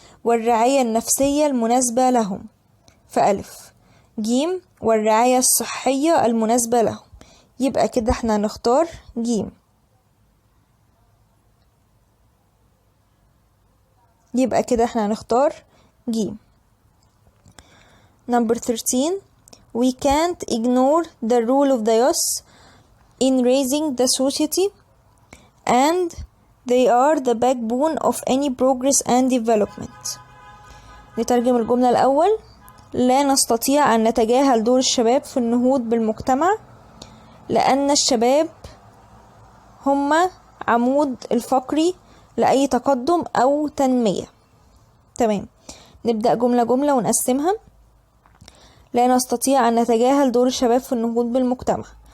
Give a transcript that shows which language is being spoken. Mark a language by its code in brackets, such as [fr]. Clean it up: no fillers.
[ar] والرعاية النفسية المناسبة لهم، فألف. جيم والرعاية الصحية المناسبة لهم. يبقى كده احنا هنختار جيم. يبقى كده احنا هنختار جيم. [en] Number 13. We can't ignore the role of the youth in raising the society and they are the backbone of any progress and development. [ar] نترجم الجملة الأول. لا نستطيع أن نتجاهل دور الشباب في النهوض بالمجتمع لأن الشباب هم عمود الفقري لأي تقدم أو تنمية. تمام. نبدأ جملة جملة ونقسمها. لا نستطيع أن نتجاهل دور الشباب في النهوض بالمجتمع.